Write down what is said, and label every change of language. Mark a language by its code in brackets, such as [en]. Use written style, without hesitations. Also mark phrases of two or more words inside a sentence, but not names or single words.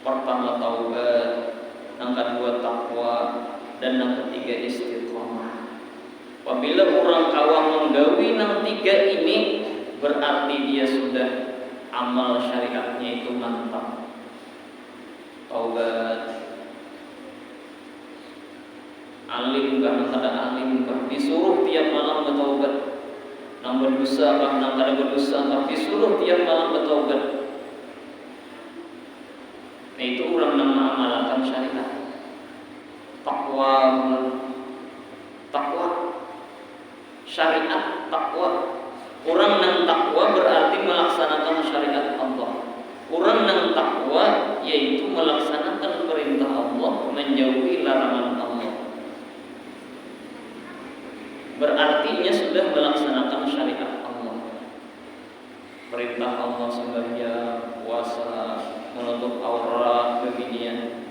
[id] Pertama taubat, yang kedua takwa, dan yang ketiga istiqomah. Apabila orang kawam menggawi yang 3 ini, berarti dia sudah amal syariatnya itu mantap. Taubat, [bjn] alim kan kada alim kan disuruh tiap malam bertaubat. Nang berdosa kan nang kada berdosa kan disuruh tiap malam bertaubat. [id] Nah itu orang nang mengamalkan syariat. Takwa syariat takwa. Orang nang takwa berarti melaksanakan syariat Allah. Orang nang takwa yaitu melaksanakan perintah Allah, menjauhi larangan Allah. Berarti ia sudah melaksanakan syariat Allah. Perintah Allah sembahyang, puasa, menutup aurat, beginian.